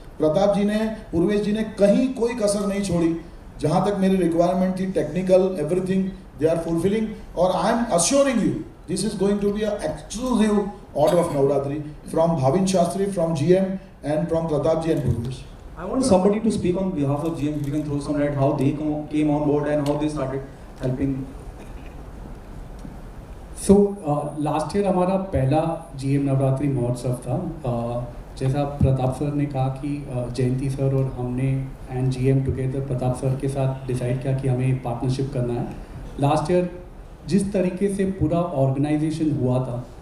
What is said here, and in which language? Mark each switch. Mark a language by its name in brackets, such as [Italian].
[Hindi] प्रताप जी ने, पूर्वेश जी ने कहीं कोई कसर नहीं छोड़ी। जहाँ तक मेरी रिक्वायरमेंट थी, [English] Technical everything they are fulfilling. और I am assuring you this is going to be a exclusive order of Navratri from Bhavin Shastri, from GM and from Pratap ji and Purvesh. I want somebody to speak on behalf of GM. If you can throw some light how they came on board and how they started helping. So last year [Hindi] हमारा पहला GM Navratri महोत्सव था। जैसा Pratap sir ने कहा कि जयंती sir और हमने and GM together Pratap sir के साथ डिसाइड किया कि हमें पार्टनरशिप करना है। लास्ट ईयर जिस तरीके से पूरा ऑर्गेनाइजेशन हुआ था,